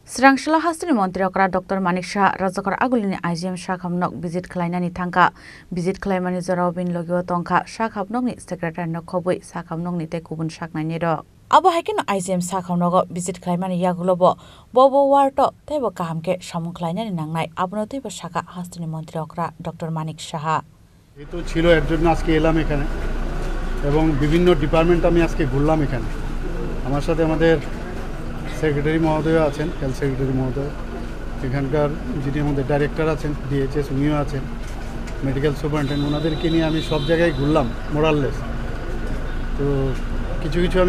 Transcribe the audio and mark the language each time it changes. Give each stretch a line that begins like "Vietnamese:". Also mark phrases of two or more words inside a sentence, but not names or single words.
Kok Borok: Srangshala Hastini Mantri Okra Dr. Manik Shah Rajakar Agulini IGM Shakhamnok visit Klainani Tangka visit Klaimani Zorobin Logio Tongka Shakhamnokni Secretary Nokobui Sakhamnokni Tekubun Shaknani Ro Abo Hakin IGM Sakhamnogo visit Klaimani Yagulobo Bobo Warto Tebo Kahamke Shamun Klainani Nangnai Abnoti Shaka Hastini Mantri Okra Dr. Manik Shah
Bangla: এতো ছিল এর জন্য আজকে এলাম এখানে এবং বিভিন্ন ডিপার্টমেন্ট আমি আজকে ঘুরলাম এখানে আমার সাথে আমাদের সেক্রেটারি মহোদয় আছেন
English: health secretary
Bangla: মহোদয় এখানকার যিনি আমাদের ডাইরেক্টর আছেন ডিএইচএস উনিও আছেন
English: medical superintendent
Bangla: ওনাদেরকে নিয়ে আমি সব জায়গায় ঘুরলাম মোরাললেস তো কিছু কিছু আমি